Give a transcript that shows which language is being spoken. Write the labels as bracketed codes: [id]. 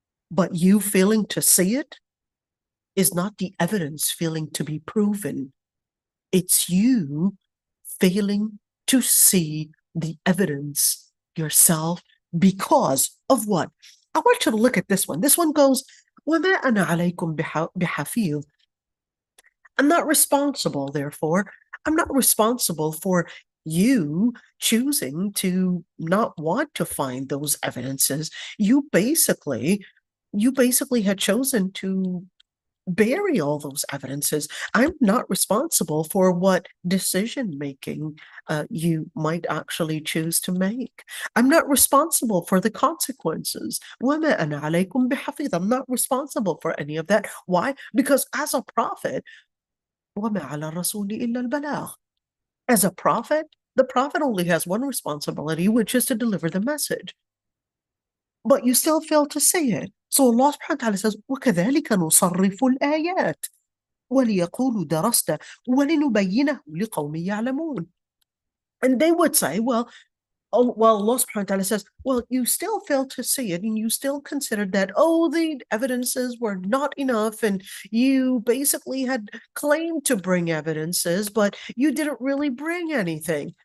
[en] But you failing to see it is not the evidence failing to be proven. It's you failing to see the evidence yourself because of what? I want you to look at this one. This one goes, [ar] وَمَا أَنَا عَلَيْكُمْ بِحَفِيظٍ. [en] I'm not responsible, therefore. I'm not responsible for you choosing to not want to find those evidences. You basically had chosen to bury all those evidences. I'm not responsible for what decision making you might actually choose to make. I'm not responsible for the consequences. [ar] وَمَا أَنَا عَلَيْكُمْ بِحَفِيظٍ. [en] I'm not responsible for any of that. Why? Because as a prophet, [ar] وَمَا عَلَى الرَّسُولِ إِلَّا الْبَلَاغُ. [en] As a prophet, the prophet only has one responsibility, which is to deliver the message. But you still fail to say it. So Allah subhanahu wa ta'ala says, [ar] وَكَذَلِكَ نُصَرِّفُ الْآيَاتِ وَلِيَقُولُوا دَرَسْتَ وَلِنُبَيِّنَهُ لِقَوْمٍ يَعْلَمُونَ. [en] And they would say, well, Allah subhanahu wa ta'ala says, well, you still fail to see it, and you still considered that, the evidences were not enough, and you basically had claimed to bring evidences, but you didn't really bring anything.